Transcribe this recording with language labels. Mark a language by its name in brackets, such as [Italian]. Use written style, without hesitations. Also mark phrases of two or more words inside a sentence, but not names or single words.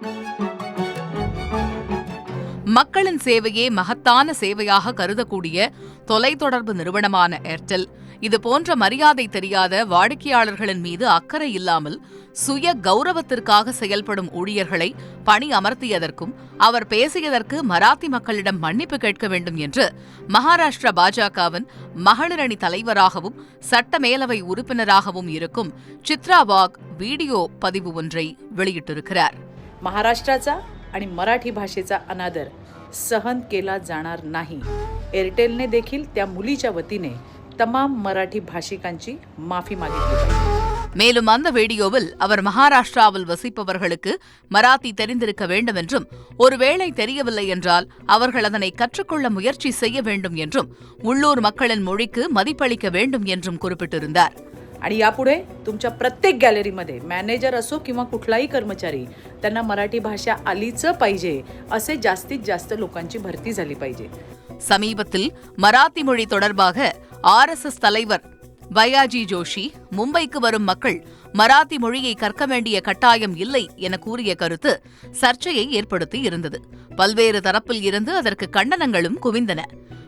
[Tamil] மக்களின் சேவையே மகத்தான சேவையாக கருதக்கூடிய தொலைத்தொடர்பு நிறுவனமான ஏர்டெல் இதுபோன்ற மரியாதை தெரியாத வாடிக்கையாளர்களின் மீது அக்கறை இல்லாமல் சுய கௌரவத்திற்காக செயல்படும் ஊழியர்களை பணி அமர்த்தியதற்கும் அவர் பேசியதற்கு மராத்தி மக்களிடம் மன்னிப்பு கேட்க வேண்டும் என்று மகாராஷ்டிரா பாஜகவின் மகளிர் அணி தலைவராகவும் சட்ட மேலவை உறுப்பினராகவும் இருக்கும் சித்ரா வாக் வீடியோ பதிவு ஒன்றை வெளியிட்டிருக்கிறார். [Marathi] महाराष्ट्राचा आणि मराठी भाषेचा अनादर सहन केला जाणार नाही. एअरटेलने देखील त्या मुलीच्या वतीने तमाम मराठी भाषिकांची माफी मागितली. [Tamil] மேலும் அந்த வீடியோவில் அவர் மகாராஷ்டிராவில் வசிப்பவர்களுக்கு மராத்தி தெரிந்திருக்க வேண்டும் என்றும், ஒருவேளை தெரியவில்லை என்றால் அவர்கள் அதனை கற்றுக்கொள்ள முயற்சி செய்ய வேண்டும் என்றும், உள்ளூர் மக்களின் மொழிக்கு மதிப்பளிக்க வேண்டும் என்றும் குறிப்பிட்டிருந்தார். [Marathi] आणि यापुढे तुमच्या प्रत्येक गॅलरीमध्ये मॅनेजर असो किंवा कुठलाही कर्मचारी त्यांना मराठी भाषा आलीच पाहिजे असे जास्तीत जास्त लोकांची भरती झाली पाहिजे. [Tamil] சமீபத்தில் மராத்தி மொழி தொடர்பாக RSS தலைவர் பயாஜி ஜோஷி மும்பைக்கு வரும் மக்கள் மராத்தி மொழியை கற்க வேண்டிய கட்டாயம் இல்லை என கூறிய கருத்து சர்ச்சையை ஏற்படுத்தி இருந்தது. பல்வேறு தரப்பில் இருந்து அதற்கு கண்டனங்களும் குவிந்தன.